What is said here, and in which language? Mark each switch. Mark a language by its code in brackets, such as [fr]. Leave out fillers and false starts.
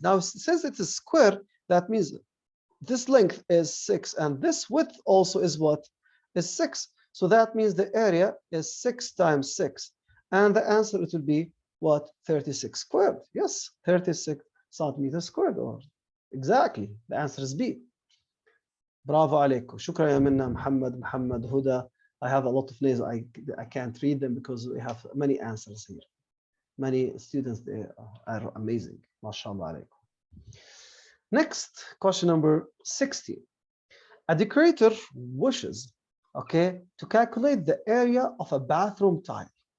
[en] Now, since it is square, that means this length is 6, and this width also is what? Is 6. So that means the area is 6 times 6. And the answer, it will be what? 36 squared. Yes, 36 centimeters squared. Or exactly, the answer is B. Bravo عليكم. [ar] شكرا يا منا, Muhammad, Huda. [en] I have a lot of names. I can't read them because we have many answers here. Many students, they are amazing. MashaAllah alaikum. Next, question number 60. A decorator wishes, okay, to calculate the area of a bathroom tile.